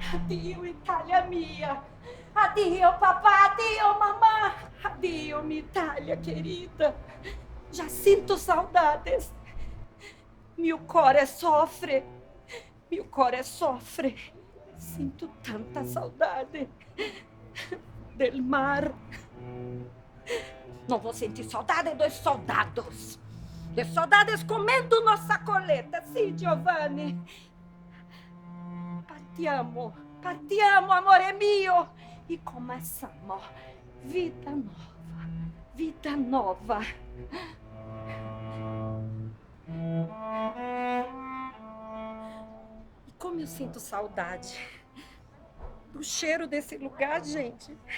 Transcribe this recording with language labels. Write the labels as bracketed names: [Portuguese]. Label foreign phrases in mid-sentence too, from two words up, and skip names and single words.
[Italian] Addio, Italia mia. Addio, papà. Addio, mamã. Addio, [Portuguese] minha Itália querida. Já sinto saudades. Meu cuore sofre. Meu cuore sofre. Sinto tanta saudade [Italian] del mar. [Portuguese] Não vou sentir saudade dos soldados. Dos soldados comendo nossa coleta. Sim, Giovanni. [Italian] Partiamo, partiamo, amore mio. [Portuguese] E começamos. Vida nova, vida nova. E como eu sinto saudade do cheiro desse lugar, gente.